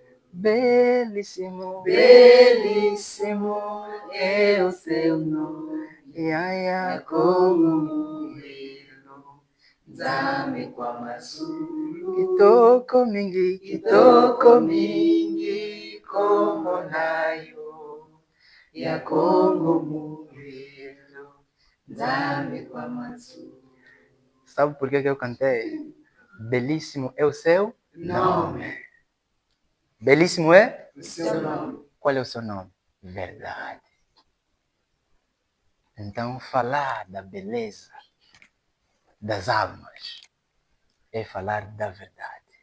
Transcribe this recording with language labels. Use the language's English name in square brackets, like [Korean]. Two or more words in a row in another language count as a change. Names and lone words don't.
[Portuguese] Belíssimo é o seu nome [Lingala] ya Kongo mulilo Nzambe kwa mazulu. Kitoko mingi [Portuguese] como nayo [Lingala] ya Kongo mulilo Nzambe kwa mazulu. [Portuguese] Sabe por que eu cantei? Belíssimo é o seu nome. Belíssimo é o seu nome. Qual é o seu nome? Verdade. Então, falar da beleza das almas é falar da verdade.